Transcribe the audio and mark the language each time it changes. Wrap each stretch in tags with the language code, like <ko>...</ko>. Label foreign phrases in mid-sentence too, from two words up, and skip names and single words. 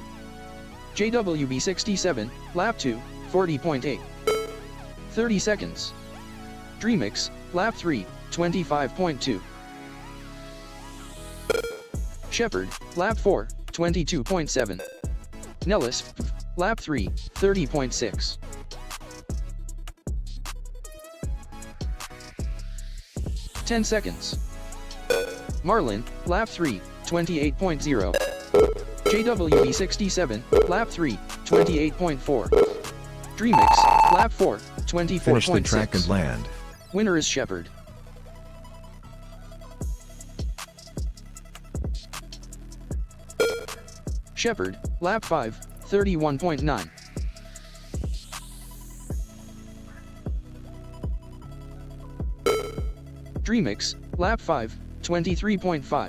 <en>JWB 67, lap 2, 40.8. 30 seconds. Dreamix, lap 3, 25.2. Shepard, lap 4, 22.7. Nellis, lap 3, 30.6. Ten seconds. Marlin, lap 3, 28.0. JWB 67, lap 3, 28.4. Dreamix, lap 4, 24.6. Finish the track and land. Winner is Shepard. Shepard, lap 5, 31.9. Dreamix, lap 5, 23.5.</en>